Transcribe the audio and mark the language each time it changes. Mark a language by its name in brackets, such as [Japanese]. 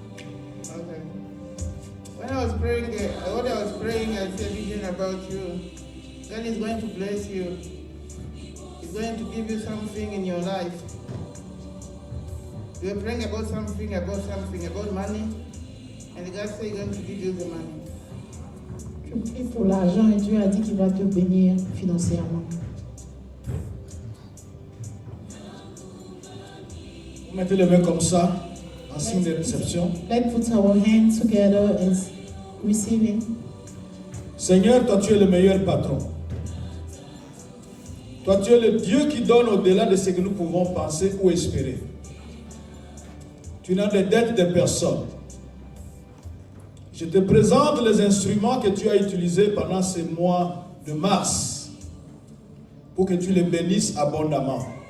[English] When I was praying, I said a vision about you. God is going to bless you. He's going to give you something in your life. You were praying about something, about money, and God said He's going to give you the money. [French] Je prie pour l'argent et Dieu a dit qu'il va te bénir financièrement. Vous mettez les mains comme ça, en signe de réception. Let's put our hands together as receiving. Seigneur, toi tu es le meilleur patron. Toi tu es le Dieu qui donne au-delà de ce que nous pouvons penser ou espérer. Tu n'as de dette de personne. Je te présente les instruments que tu as utilisés pendant ces mois de mars pour que tu les bénisses abondamment.